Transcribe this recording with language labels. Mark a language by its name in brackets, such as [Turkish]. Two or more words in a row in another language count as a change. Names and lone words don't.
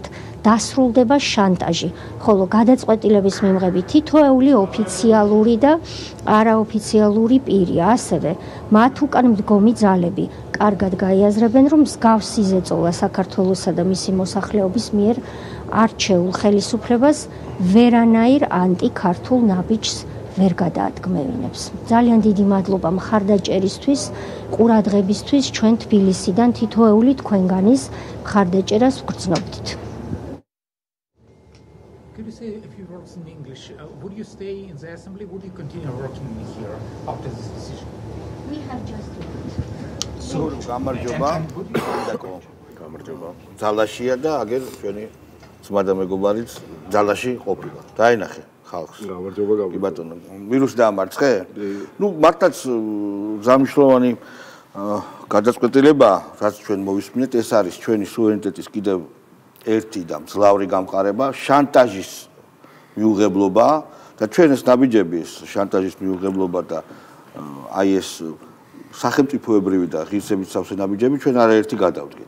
[Georgian] დასრულდება შანტაჟი, ხოლო გადაწყვეტილების მიღების თითოეული ოფიციალური და არაოფიციალური პირი, ასევე მათ უკან მდგომი ძალები კარგად გაიაზრებენ, რომ მსგავსი ზეწოლა საქართველოსა და მისი მოსახლეობის მიერ არჩეულ ხელისუფლებას ვერანაირ ანტიქართულ ნაბიჯს ვერ გადაადგმევინებს. ძალიან დიდი მადლობა მხარდაჭერისთვის, ყურადღებისთვის. ჩვენ თბილისიდან თითოეული თქვენგანის მხარდაჭერას ვგრძნობდით. [English] Could you say a few words in English? Would you stay in the assembly? Would you continue working here after this decision? We have just [Georgian] გამარჯობა. გამარჯობა. ძალაშია და აგერ ჩვენი ძმა და მეგობარიც ძალაში ყოფილა. დაინახე ხალხს. გამარჯობა. კი ბატონო. ვირუსი დაამარცხე? მართლაც ზამთროვანი გადაწყვეტილება, რაც ჩვენ მოვისმინეთ, ეს არის ჩვენი სუვერენიტეტის კიდევ ერთი და მძლავრი გამყარება, შანტაჟის მიუღებლობა და ჩვენ ეს ნაბიჯები, შანტაჟის მიუღებლობა და აი ეს სახელმწიფოებრივი და ღირსებით სავსე ნაბიჯები ჩვენ არაერთი გადავდგეთ.